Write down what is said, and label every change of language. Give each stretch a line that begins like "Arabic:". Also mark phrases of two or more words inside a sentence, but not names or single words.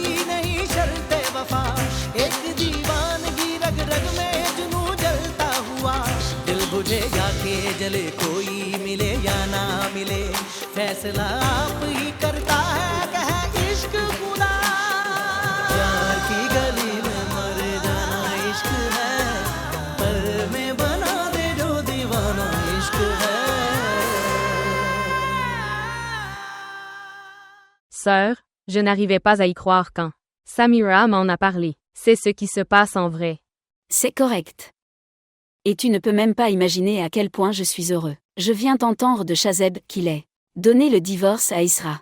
Hindi: नहीं शर्ते वफा एक दीवानगी रग रग में जुनू जलता हुआ दिल बुझे या के जले कोई मिले या ना मिले फैसला आप ही करता है कह इश्क खुदा प्यार की गली में मर जाना इश्क है पल में बना दे जो दीवाना इश्क है
French: Sœur, je n'arrivais pas à y croire quand Samira m'en a parlé. C'est ce qui se passe en vrai. C'est correct. Et tu ne peux même pas imaginer à quel point je suis heureux. Je viens d'entendre de Shazeb qu'il ait donné le divorce à Isra.